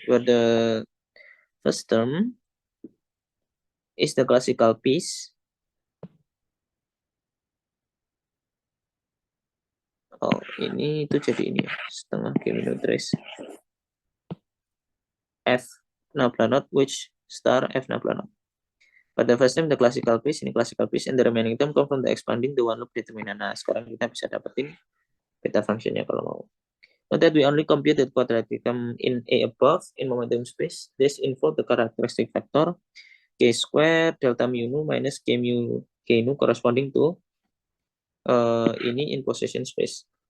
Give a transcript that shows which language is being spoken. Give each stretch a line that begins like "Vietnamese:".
English: Where the first term is the classical piece.
Indonesian: Oh, ini itu jadi ini ya, setengah G trace F nabla which star F nabla.
English: But the first term the classical piece, ini classical piece, and the remaining term come from the expanding the one loop determinant.
Indonesian: Nah, sekarang kita bisa dapetin beta functionnya kalau mau.
English: Note that we only compute the quadratic term in A above in momentum space. This involve the characteristic factor K square delta mu nu minus K nu corresponding to ini in position space.